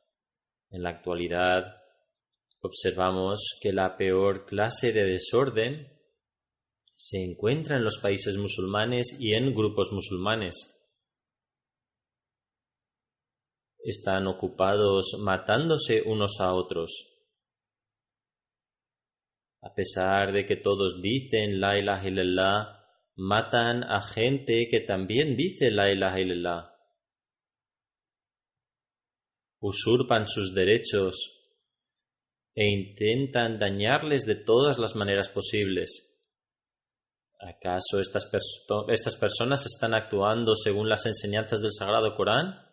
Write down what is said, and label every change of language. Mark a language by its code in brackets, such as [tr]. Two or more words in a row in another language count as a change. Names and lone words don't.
[es] En la actualidad, observamos que la peor clase de desorden se encuentra en los países musulmanes y en grupos musulmanes. Están ocupados matándose unos a otros. A pesar de que todos dicen [ar] لا إله إلا الله, [es] matan a gente que también dice [ar] لا إله إلا الله. [es] Usurpan sus derechos e intentan dañarles de todas las maneras posibles. ¿Acaso estas personas están actuando según las enseñanzas del Sagrado Corán?